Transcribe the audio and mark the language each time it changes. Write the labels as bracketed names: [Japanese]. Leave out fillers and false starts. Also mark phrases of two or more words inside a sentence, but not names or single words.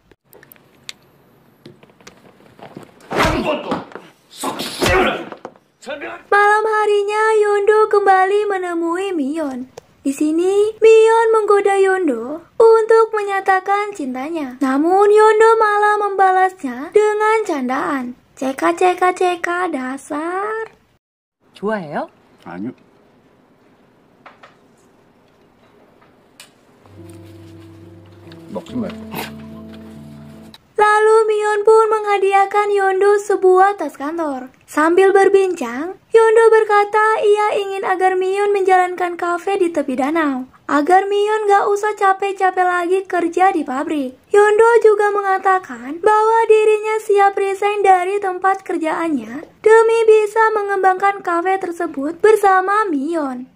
[Indonesian] Malam harinya Yondo kembali menemui Miyun. Di sini, Miyun menggoda Yondo untuk menyatakan cintanya. Namun Yondo malah membalasnya dengan candaan. Ceka dasar. [Korean] 좋아해요? 아니요. 먹지 말고. [Indonesian] Lalu Miyun pun menghadiahkan Yondo sebuah tas kantor. Sambil berbincang, Yondo berkata ia ingin agar Miyun menjalankan kafe di tepi danau, agar Miyun gak usah capek-capek lagi kerja di pabrik. Yondo juga mengatakan bahwa dirinya siap resign dari tempat kerjaannya demi bisa mengembangkan kafe tersebut bersama Miyun.